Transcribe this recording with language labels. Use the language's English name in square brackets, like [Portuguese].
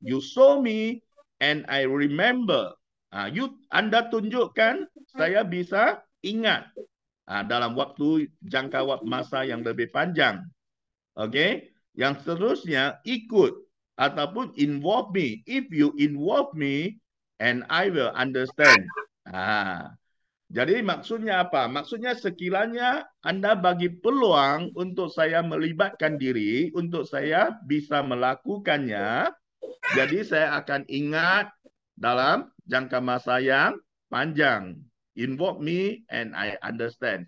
[English] You show me and I remember. [Malay] Anda tunjukkan, saya bisa ingat dalam jangka waktu masa yang lebih panjang. Okey, yang seterusnya ikut ataupun [English] involve me. If you involve me and I will understand. [Malay] Jadi maksudnya apa? Maksudnya sekiranya Anda bagi peluang untuk saya melibatkan diri, untuk saya bisa melakukannya, jadi saya akan ingat dalam jangka masa yang panjang. [English] Involve me and I understand.